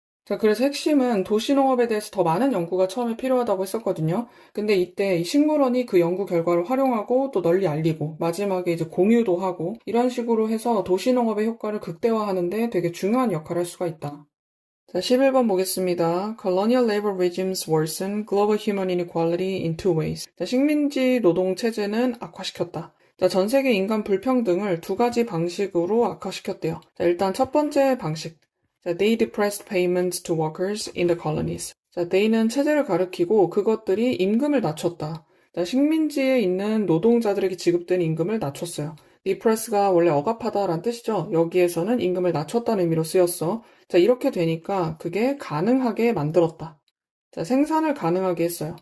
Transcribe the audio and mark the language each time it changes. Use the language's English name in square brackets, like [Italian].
[Korean] 자, 그래서 핵심은 도시농업에 대해서 더 많은 연구가 처음에 필요하다고 했었거든요. 근데 이때 이 식물원이 그 연구 결과를 활용하고 또 널리 알리고 마지막에 이제 공유도 하고 이런 식으로 해서 도시농업의 효과를 극대화하는데 되게 중요한 역할을 할 수가 있다. 자, 11번 보겠습니다. [English] Colonial labor regimes worsen global human inequality in two ways. [Korean] 자, 식민지 노동 체제는 악화시켰다. 자, 전 세계 인간 불평등을 두 가지 방식으로 악화시켰대요. 자, 일단 첫 번째 방식. [English] 자, they depressed payments to workers in the colonies. [Korean] 자, they는 체제를 가리키고 그것들이 임금을 낮췄다. 자, 식민지에 있는 노동자들에게 지급되는 임금을 낮췄어요. depress가 원래 억압하다라는 뜻이죠. 여기에서는 임금을 낮췄다는 의미로 쓰였어. 자, 이렇게 되니까 그게 가능하게 만들었다. 자, 생산을 가능하게 했어요.